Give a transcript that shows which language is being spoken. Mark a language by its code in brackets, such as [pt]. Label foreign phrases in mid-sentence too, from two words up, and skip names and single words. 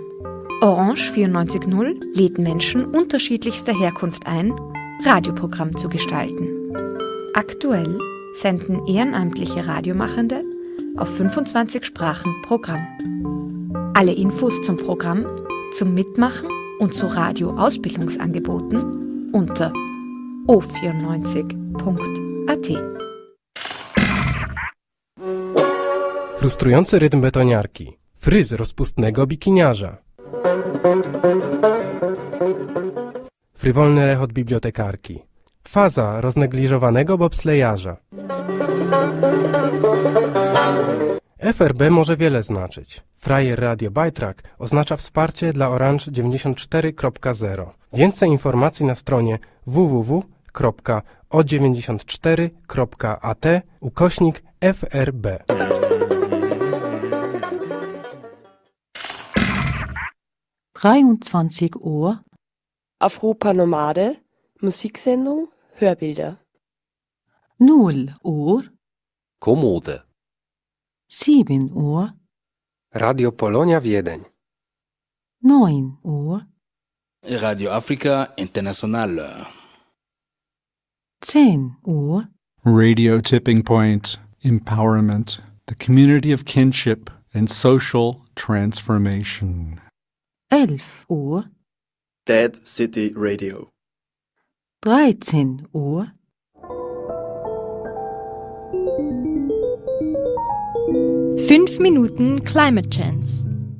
[de] Orange 94.0 lädt Menschen unterschiedlichster Herkunft ein, Radioprogramm zu gestalten. Aktuell senden ehrenamtliche Radiomachende auf 25 Sprachen Programm. Alle Infos zum Programm, zum Mitmachen und zu Radioausbildungsangeboten unter o94.at. [pl] Frustrujący rytm betoniarki, fryz rozpustnego bikiniarza, frywolny rechot bibliotekarki, faza roznegliżowanego bobslejarza. FRB może wiele znaczyć. Frajer Radio Bajtrak oznacza wsparcie dla Orange 94.0. Więcej informacji na stronie www.o94.at/FRB. [de] Uhr. Afropa Nomade, Musiksendung, Hörbilder. 0 Uhr. Kommode. 7 Uhr. Radio Polonia Wiedeń. 9 Uhr. Radio Africa Internationale. 10 Uhr. [en] Radio Tipping Point, Empowerment, the community of kinship and social transformation. [de] 11 Uhr. Dead City Radio. 13 Uhr. 5 Minuten Climate Chance.